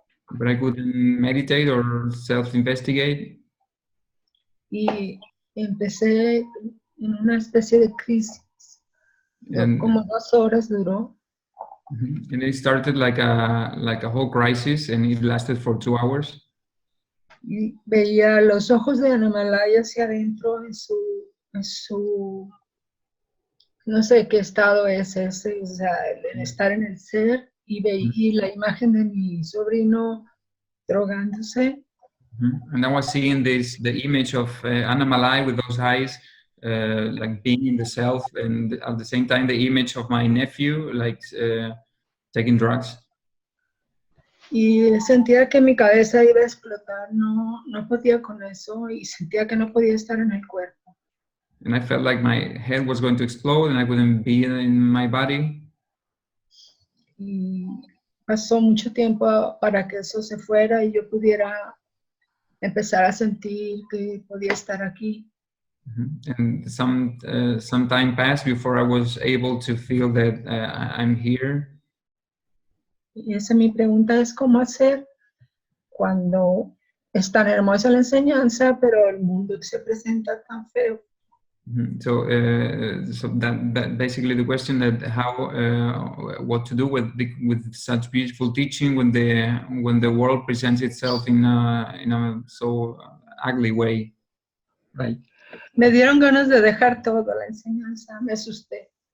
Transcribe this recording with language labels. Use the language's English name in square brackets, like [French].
[English] But I couldn't meditate or self-investigate. [Spanish] Y empecé en una especie de crisis. Como 2 horas duró. [English] And it started like a whole crisis, and it lasted for 2 hours. [Spanish] Y veía los ojos de Annamalai hacia adentro en su no sé qué estado es ese, o sea, el estar en el ser, y veía la imagen de mi sobrino drogándose, [English] And I was seeing the image of Annamalai with those eyes, like being in the self, and at the same time the image of my nephew, like taking drugs. [Spanish] Y sentía que mi cabeza iba a explotar, no podía con eso y sentía que no podía estar en el cuerpo. [English] And I felt like my head was going to explode and I wouldn't be in my body. [Spanish] Y pasó mucho tiempo para que eso se fuera y yo pudiera empezar a sentir que podía estar aquí. [English] And some time passed before I was able to feel that I'm here. [Spanish] Y esa mi pregunta es cómo hacer cuando es tan hermosa la enseñanza, pero el mundo se presenta tan feo. [English] So that basically the question that how what to do with such beautiful teaching when the world presents itself in a so ugly way. Right. [Spanish] Me dieron ganas de dejar toda la enseñanza, me asusté.